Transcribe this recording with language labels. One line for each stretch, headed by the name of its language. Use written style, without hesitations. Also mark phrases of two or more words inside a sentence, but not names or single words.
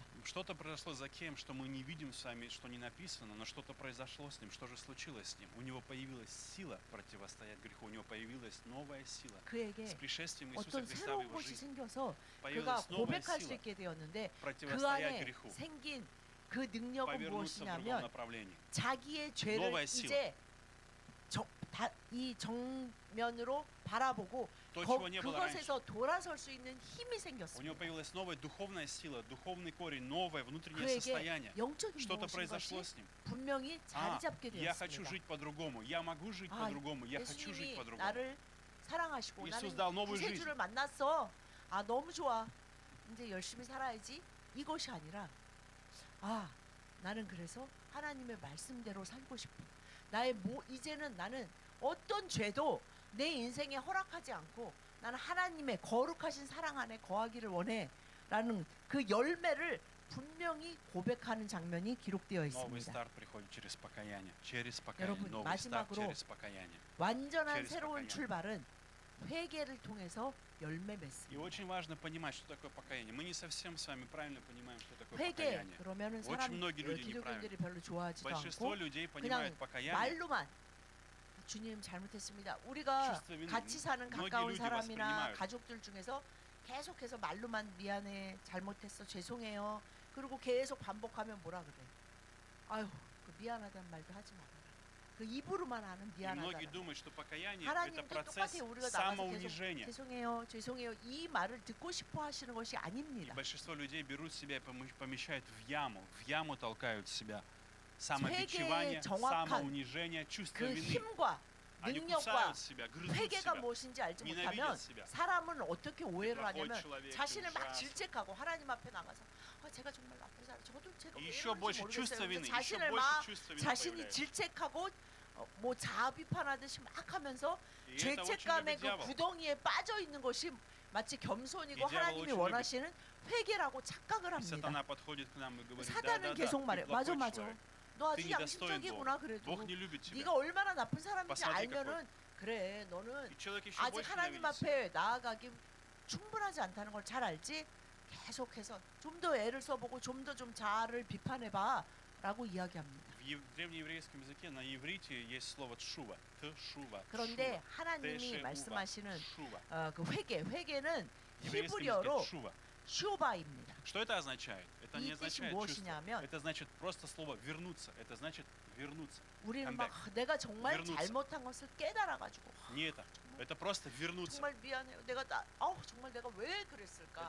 Russian: Что-то произошло с Закеем, что мы не видим с вами, что не написано, но что-то произошло с ним. Что же случилось с ним? У него появилась сила противостоять греху, у него появилась новая сила.
Korean: 그에게
Russian: С пришествием Иисуса
Korean: 어떤
Russian: Христа в
Korean: 새로운
Russian: его
Korean: 것이
Russian: жизнь
Korean: 생겨서 그가
Russian: появилась новая
Korean: 고백할 수
Russian: сила
Korean: 있게 되었는데 그
Russian: противостоять
Korean: 안에
Russian: греху,
Korean: 생긴 그 능력은
Russian: повернуться в другом
Korean: 무엇이냐면
Russian: направлении.
Korean: 자기의 죄를
Russian: новая сила.
Korean: 이제 이 정면으로 바라보고
Russian: То, чего не было раньше.
Korean: 그것에서 돌아설 수 있는 힘이
Russian: У него
Korean: 생겼습니다.
Russian: появилась новая духовная сила, духовный корень, новое внутреннее
Korean: 그에게
Russian: состояние.
Korean: 영적인
Russian: Что-то
Korean: 무엇인
Russian: произошло
Korean: 것이
Russian: с ним.
Korean: 분명히 자리 잡게
Russian: Я хочу
Korean: 되었습니다.
Russian: жить по-другому, я могу жить
Korean: 아,
Russian: по-другому, я хочу жить
Korean: 예수님이
Russian: по-другому.
Korean: 나를 사랑하시고 예수 나는
Russian: дал новую
Korean: 구세주를
Russian: жизнь.
Korean: 만났어. 아 너무 좋아. 이제 열심히 살아야지. 이것이 아니라 나는 그래서 하나님의 말씀대로 살고 싶어. 이제는 나는 어떤 죄도 내 인생에 허락하지 않고 나는 하나님의 거룩하신 사랑 안에 거하기를 원해. 라는 그 열매를 분명히 고백하는 장면이 기록되어
Russian: Новый
Korean: 있습니다.
Russian: старт приходит через покаяние. Через покаяние.
Korean: 여러분,
Russian: Новый старт
Korean: 마지막으로
Russian: через покаяние.
Korean: 완전한
Russian: через
Korean: 새로운
Russian: покаяние.
Korean: 출발은 회개를 통해서 열매
Russian: И
Korean: 맺습니다.
Russian: очень важно понимать, что такое покаяние. Мы не совсем с вами правильно понимаем, что такое
Korean: 회개
Russian: покаяние.
Korean: 그러면은
Russian: очень многие люди
Korean: 기독교인들이
Russian: неправильно.
Korean: 별로 좋아하지도
Russian: Большинство
Korean: 않고
Russian: людей
Korean: 그냥
Russian: понимают покаяние.
Korean: 말로만 주님 잘못했습니다. 우리가
Russian: чувство вины.
Korean: 같이 사는
Russian: многие
Korean: 가까운
Russian: люди
Korean: 사람이나
Russian: воспринимают.
Korean: 가족들 중에서 계속해서 말로만 미안해, 잘못했어, 죄송해요. 그리고 계속 반복하면 뭐라 그래? 아유, 그 미안하다는 말도 하지 말아라. 그 입으로만 하는
Russian: И многие
Korean: 미안하다.
Russian: думают, что покаяние это
Korean: 하나님도
Russian: процесс
Korean: 똑같아요. 우리가 나가서 계속
Russian: самоунижения.
Korean: 죄송해요, 죄송해요 이 말을 듣고 싶어 하시는 것이
Russian: И
Korean: 아닙니다.
Russian: большинство людей берут себя и помещают в яму толкают себя. Самобичевание,
Korean: 정확한
Russian: самоунижение, чувство
Korean: 그
Russian: вины.
Korean: 힘과
Russian: Они
Korean: 능력과
Russian: кусают себя, грызут
Korean: 회개가
Russian: себя,
Korean: 무엇인지 알지 못하면
Russian: ненавидят себя.
Korean: 사람은 어떻게 오해를
Russian: плохой
Korean: 하냐면
Russian: человек,
Korean: 자신을 막
Russian: ужасный.
Korean: 질책하고 하나님 앞에 나가서 제가 정말 나쁜 사람, 저도 제가
Russian: И
Korean: 왜
Russian: еще больше
Korean: 그런지
Russian: чувства
Korean: 모르겠어요.
Russian: вины, еще
Korean: 자신을
Russian: больше
Korean: 막
Russian: чувства вины
Korean: 자신이
Russian: появляется.
Korean: 질책하고 뭐 자아 비판하듯이 막 하면서
Russian: И это очень
Korean: 죄책감의
Russian: любит
Korean: 그
Russian: дьявол.
Korean: 구덩이에 빠져 있는 것이 마치 겸손이고
Russian: 이 дьявол
Korean: 하나님이
Russian: очень
Korean: 원하시는 회개라고 착각을
Russian: И
Korean: 합니다.
Russian: сатана подходит к нам и говорит:
Korean: 사단은 계속
Russian: да-да-да,
Korean: 말해.
Russian: ты
Korean: 맞아,
Russian: плохой
Korean: 맞아.
Russian: человек.
Korean: 너
Russian: Ты
Korean: 아주
Russian: недостоин
Korean: 양심적이구나
Russian: Бога.
Korean: 그래도
Russian: Бог не любит тебя.
Korean: 네가 얼마나 나쁜 사람인지
Russian: Посмотри,
Korean: 알면은 그래 너는
Russian: И человек еще
Korean: 아직
Russian: больше
Korean: 하나님
Russian: ненавидит себя.
Korean: 앞에 나아가기 충분하지 않다는 걸 잘 알지? 계속해서 좀 더 애를 써보고 좀 더 좀 자아를 비판해봐 라고 이야기합니다.
Russian: В древнееврейском языке на иврите есть слово тшува. Тшува.
Korean: 그런데 하나님이 말씀하시는
Russian: тшува.
Korean: 그 회개는
Russian: В еврейском
Korean: 히브리어로
Russian: языке тшува.
Korean: 슈바입니다.
Russian: Что это означает? Это не
Korean: 이 뜻이
Russian: означает чувство.
Korean: 무엇이냐면
Russian: Это значит просто слово вернуться. Это значит вернуться.
Korean: 우리는 Come 막 내가 정말
Russian: вернуться.
Korean: 잘못한 것을 깨달아가지고
Russian: Не это. Это просто вернуться.
Korean: 정말 미안해요. 정말 내가 왜 그랬을까?